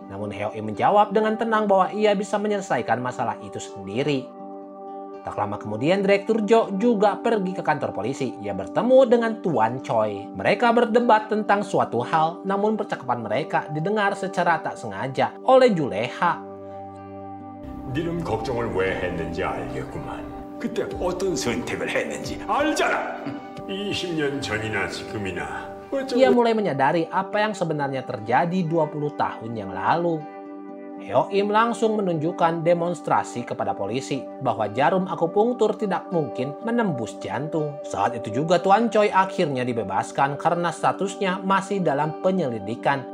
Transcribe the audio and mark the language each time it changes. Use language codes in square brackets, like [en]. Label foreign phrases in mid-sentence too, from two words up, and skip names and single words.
[id] Namun Heo Im menjawab dengan tenang bahwa ia bisa menyelesaikan masalah itu sendiri. Tak lama kemudian Direktur Jo juga pergi ke kantor polisi. Ia bertemu dengan Tuan Choi. Mereka berdebat tentang suatu hal, namun percakapan mereka didengar secara tak sengaja oleh Juleha. [ko] 니는 걱정을 왜 했는지 알겠구만. 그때 어떤 선택을 했는지 알잖아. 20년 전이나 지금이나. [id] Ia mulai menyadari apa yang sebenarnya terjadi 20 tahun yang lalu. Heo Im langsung menunjukkan demonstrasi kepada polisi bahwa jarum akupunktur tidak mungkin menembus jantung. Saat itu juga Tuan Choi akhirnya dibebaskan karena statusnya masih dalam penyelidikan.